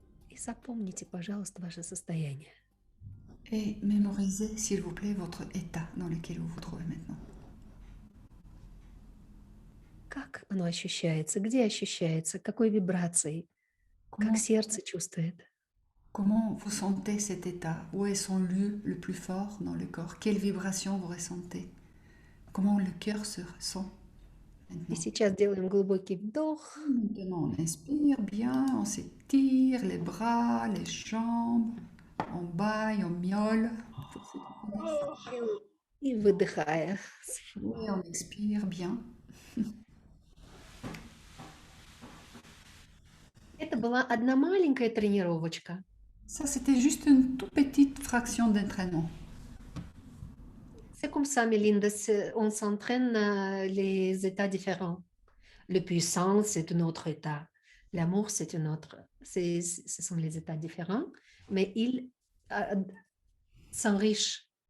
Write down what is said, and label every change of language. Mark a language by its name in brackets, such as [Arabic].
[Russian] И запомните, пожалуйста, ваше состояние. [French] Et mémorisez, s'il vous plaît, votre état dans lequel vous vous trouvez maintenant. [Russian] Как оно ощущается? Где ощущается? Какой вибрацией? Как [French] Comment, [Russian] сердце чувствует? [French] comment vous sentez cet état? Où est son lieu le plus fort dans le corps? Quelle vibration vous ressentez? Comment le cœur se ressent [Russian] И [French] maintenant? [Russian] сейчас делаем глубокий вдох. [French] Maintenant, on inspire bien, on s'étire les bras, les jambes, on baille, on miaule. Pour ceux qui connaissent. [Russian] И выдыхая. [French] Oui, on expire bien. [Russian] Это была одна маленькая тренировочка. [French] Ça, c'était juste une toute petite fraction d'entraînement. C'est comme ça, Mélinda, on s'entraîne les états différents. Le puissant, c'est un autre état. L'amour, c'est un autre. Ce sont les états différents, mais ils s'enrichissent